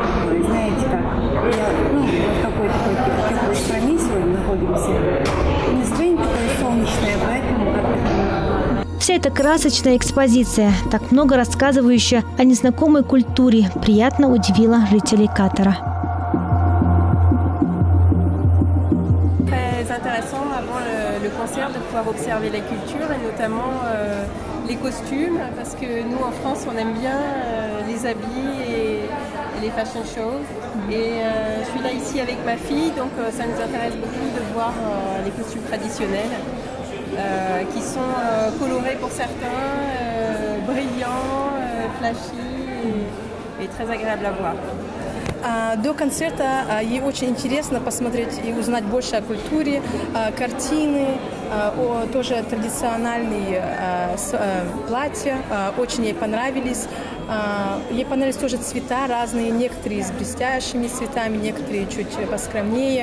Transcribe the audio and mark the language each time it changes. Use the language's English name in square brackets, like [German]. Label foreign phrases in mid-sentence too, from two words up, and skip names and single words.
[Russian] Знаете, так. В какой-то теплой стране сегодня находимся. Настроение такое солнечное, поэтому Вся эта красочная экспозиция, так много рассказывающая о незнакомой культуре, приятно удивила жителей Катара. [French] Très intéressant avant le concert de pouvoir observer la culture et notamment les costumes parce que nous en France on aime bien les habits et les [English] fashion shows [French] et je suis là ici avec ma fille donc ça nous intéresse beaucoup de voir les costumes traditionnels qui sont colorés pour certains, brillants, flashy et très agréables à voir. [Russian] До концерта ей очень интересно посмотреть и узнать больше о культуре, картины, тоже традиционные платья, очень ей понравились. Ей понравились тоже цвета разные, некоторые с блестящими цветами, некоторые чуть поскромнее.